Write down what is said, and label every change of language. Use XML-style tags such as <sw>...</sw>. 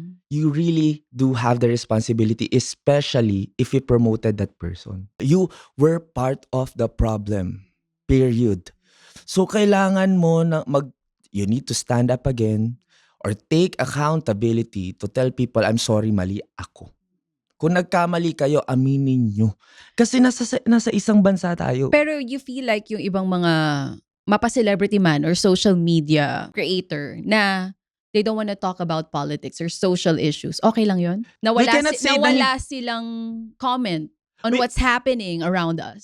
<en>You really do have the responsibility, especially if you promoted that person. You were part of the problem. Period.</en> <tl>So kailangan mo na</tl> <en>you need to stand up again or take accountability to tell people, I'm sorry,</en> <tl>mali ako. Kung nagkamali kayo, aminin nyo. Kasi nasa isang bansa tayo.</tl> <en>Pero you feel like</en> <tl>yung ibang mga mapa-celebrity man</tl> <en>or social media creator na they don't want to talk about politics or social issues,</en> <tl>okay lang yun? Nawala silang comment on what's happening around us.</tl>